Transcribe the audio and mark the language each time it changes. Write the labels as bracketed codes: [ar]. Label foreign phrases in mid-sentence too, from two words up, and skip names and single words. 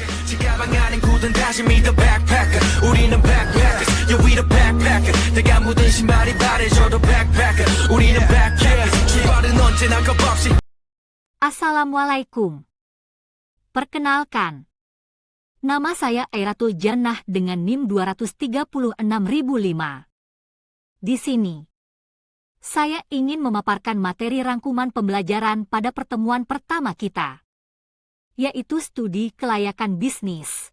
[ko] 같이 가방 안엔 굳은 다짐이 [en] the backpacker [ko] 우리는 [en] backpackers yeah we the backpacker [ko] 내가 묻은 신발이 바래져도 backpacker 우리는 backpackers 출발은 언제나 겁없이. [id] Assalamualaikum. Perkenalkan, nama saya Airatul Jannah dengan NIM 236.005. Di sini, saya ingin memaparkan materi rangkuman pembelajaran pada pertemuan pertama kita, yaitu studi kelayakan bisnis.